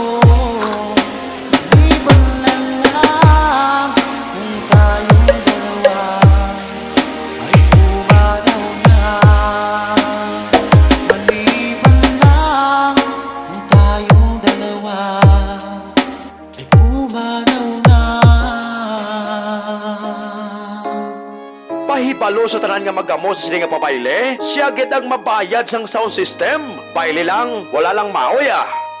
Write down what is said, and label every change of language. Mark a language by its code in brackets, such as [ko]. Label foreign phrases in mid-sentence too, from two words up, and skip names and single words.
[tl] Maliban na lang kung tayong dalawa ay pumanaw na. Maliban lang kung tayong dalawa ay pumanaw na. [hil] Pahibalo sa tanan nga magamo sa sini nga papayle, siya gid ang mabayad sang sound system. Paili lang, wala lang maoy ah.